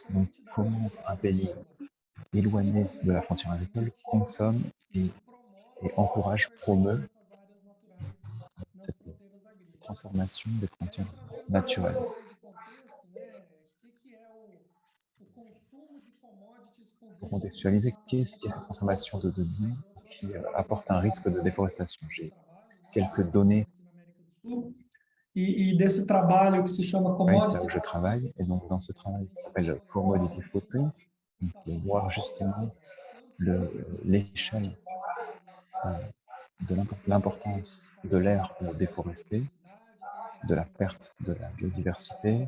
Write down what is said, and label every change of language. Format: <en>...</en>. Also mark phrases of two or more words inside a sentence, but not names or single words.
<fr>Donc, comment un pays éloigné de la frontière agricole consomme et encourage, promeut cette transformation des frontières naturelles. Pour contextualiser, qu'est-ce qu'est cette transformation de biens qui apporte un risque de déforestation? J'ai quelques données.</fr> <pt>Desse trabalho que se chama</pt> <fr>Oui, c'est là où</fr> <pt>Commodity.</pt> <fr>je travaille, et donc dans ce travail qui s'appelle Commodity Footprint, on peut voir justement l'échelle de l'importance de l'aire déforestée, de la perte de la biodiversité.</fr>